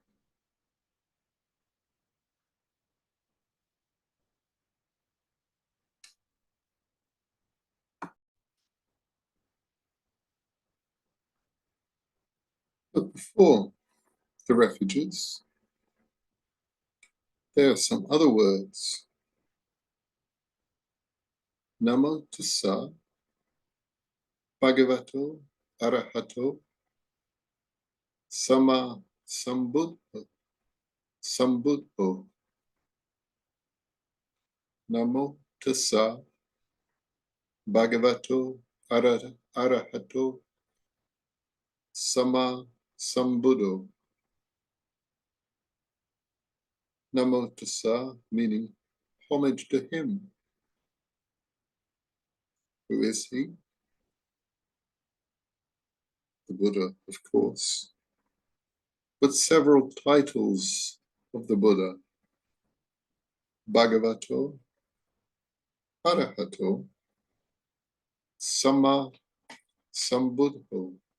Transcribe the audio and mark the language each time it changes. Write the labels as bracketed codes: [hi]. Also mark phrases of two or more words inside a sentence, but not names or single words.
[en] But before the refuges, there are some other words. [pi] Namo tassa bhagavato arahato sama sambuddho. Namo tassa bhagavato arahato sama sambuddho. Namo tassa [en] meaning homage to him. Who is he? The Buddha, of course. But several titles of the Buddha. [pi] Bhagavato, Arahato, Sama Sambuddho.